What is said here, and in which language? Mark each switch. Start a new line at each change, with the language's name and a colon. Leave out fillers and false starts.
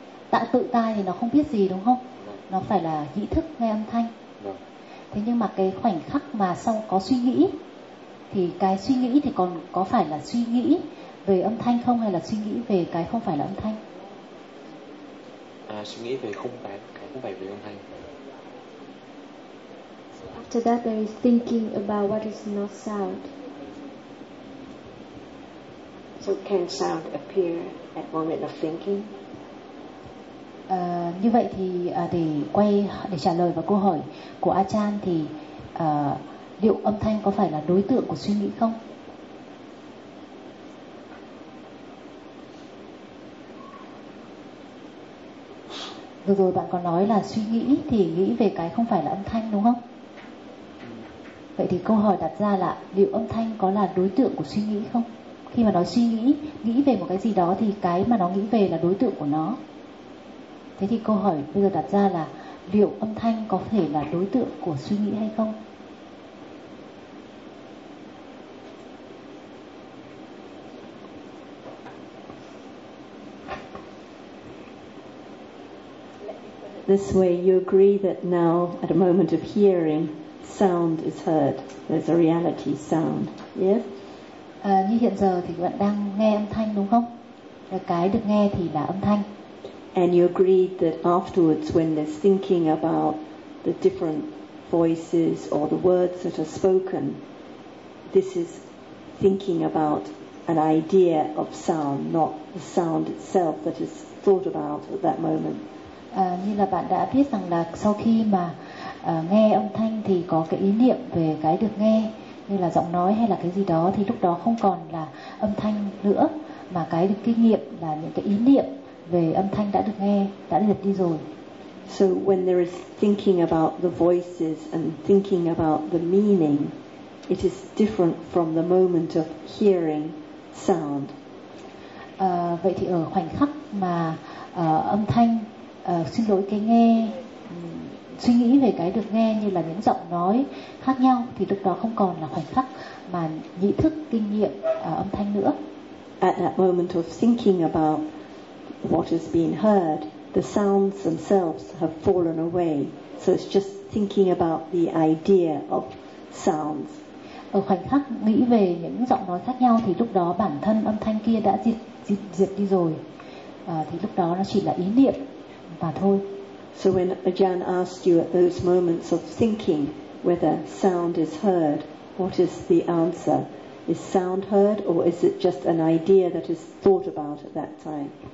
Vietnamese: Tại tự tai thì nó không biết gì đúng không? Nó phải là nhĩ thức nghe âm thanh. Thế nhưng mà cái khoảnh khắc mà sau có suy nghĩ thì cái suy nghĩ thì còn có phải là suy nghĩ về âm thanh không, hay là suy nghĩ về cái không phải là âm thanh? À, suy nghĩ về không phải cái không phải về âm thanh.
English: After that, there is thinking about what is not sound. So can sound appear at moment of thinking?
Vietnamese: Như vậy thì để quay để trả lời vào câu hỏi của Achan thì liệu âm thanh có phải là đối tượng của suy nghĩ không? Vừa rồi bạn có nói là suy nghĩ thì nghĩ về cái không phải là âm thanh đúng không? Vậy thì câu hỏi đặt ra là liệu âm thanh có là đối tượng của suy nghĩ không? Khi mà nó suy nghĩ, nghĩ về một cái gì đó thì cái mà nó nghĩ về là đối tượng của nó. Thế thì câu hỏi bây giờ đặt ra là liệu âm thanh có thể là đối tượng của suy nghĩ hay không?
English: This way you agree that now at a moment of hearing sound is heard. There's a reality sound. Yes.
Vietnamese: Như hiện giờ thì bạn đang nghe âm thanh đúng không? Cái được nghe thì là âm thanh.
English: And you agreed that afterwards, when there's thinking about the different voices or the words that are spoken, this is thinking about an idea of sound, not the sound itself that is thought about at that moment.
Vietnamese: Như là bạn đã biết rằng là sau khi mà nghe âm thanh thì có cái ý niệm về cái được nghe như là giọng nói hay là cái gì đó, thì lúc đó không còn là âm thanh nữa, mà cái được kinh nghiệm là những cái ý niệm về âm thanh đã được nghe, đã được đi rồi.
English: So when there is thinking about the voices and thinking about the meaning, it is different from the moment of hearing sound.
Vietnamese: Vậy thì ở khoảnh khắc mà âm thanh, xin lỗi, cái nghe, suy nghĩ về cái được nghe như là những giọng nói khác nhau, thì lúc đó không còn là khoảnh khắc mà nhĩ thức kinh nghiệm âm thanh nữa.
English: at that moment of thinking about what has been heard, the sounds themselves have fallen away. So it's just thinking about the idea of sounds.
Vietnamese: Ở khoảnh khắc nghĩ về những giọng nói khác nhau thì lúc đó bản thân âm thanh kia đã diệt đi rồi. Thì lúc đó nó chỉ là ý niệm và thôi.
English: So when Ajahn asked you at those moments of thinking whether sound is heard, what is the answer? Is sound heard or is it just an idea that is thought about at that time?